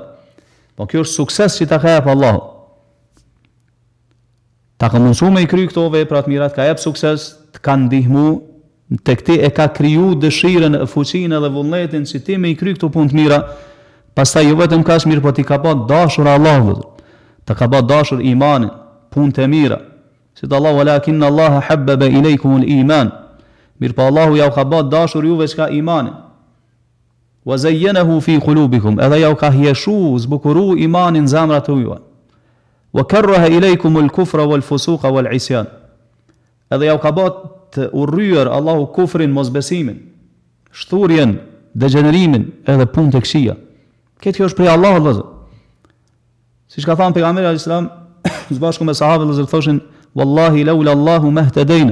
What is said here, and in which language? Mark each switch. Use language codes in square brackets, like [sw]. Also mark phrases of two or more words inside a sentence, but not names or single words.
[sq] Po kjo është sukses që ta ka jap Allahu. Ta ka mundsuar me i kry këto vepra të mira, ka jap sukses, të ka ndihmu, tek ti e ka kriju dëshirën, fuqinë dhe vullnetin që ti me i kry këto punë të mira. Pastaj jo vetëm kaq mirë, po ti ka bë dashur Allahu. Ta ka bë dashur imanin, punë të mira. Si të Allahu, [ar] ولكن الله حبب إليكم الإيمان. [sq] Mirë po Allahu ja u ka bë dashur juve çka imanin. [ar] وزينه في قلوبكم, [sq] edhe ja u ka hieshu, zbukuru imanin në zemrat tuaja. [ar] وكره إليكم الكفر والفسوق والعصيان. [sq] Edhe ja u ka bë të urryer Allahu kufrin, mosbesimin, shturjen, degenerimin, edhe punë të këqija. Këtë kjo është prej Allahut vëllezër. Siç ka thënë pejgamberi [ar] عليه السلام, [sq] së bashku me sahabët vëllezër thoshin: [ar] "والله لولا الله ما اهتدينا."